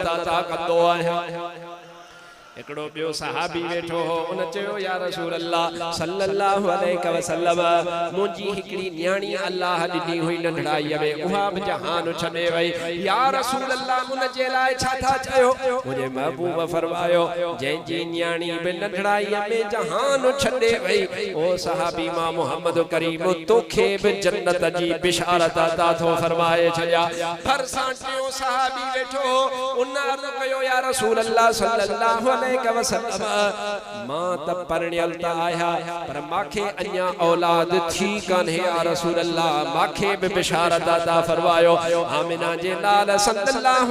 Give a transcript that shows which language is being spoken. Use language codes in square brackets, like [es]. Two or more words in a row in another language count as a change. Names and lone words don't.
[sd] अता कंदो आहे एकड़ो बियो सहाबी बैठो हो उन चयो [ar] يا رسول الله صلى الله عليه وسلم [sd] मुजी हिकड़ी न्याणी अल्लाह दिनी हुई नंढड़ाई में उहा भी जहान छने वई [ar] يا رسول الله [sd] उन जे लाए छा था चयो मुझे महबूब फरमायो जे जी न्याणी भी नंढड़ाई में जहान छने वई ओ सहाबी मां मोहम्मद करीम तोखे भी जन्नत जी बिशारत अता थो फरमाए छया फरसां टियो सहाबी बैठो उन अर्ज कयो [ar] يا رسول الله [sd] सल्लल्लाहु [ar] عليه وسلم [sd] मां त परणियल त आया पर माखे अन्या औलाद थी कान्हे [ar] يا رسول الله [sd] माखे बि बिशारत अता फरमायो आमिना जे लाल सल्लल्लाहु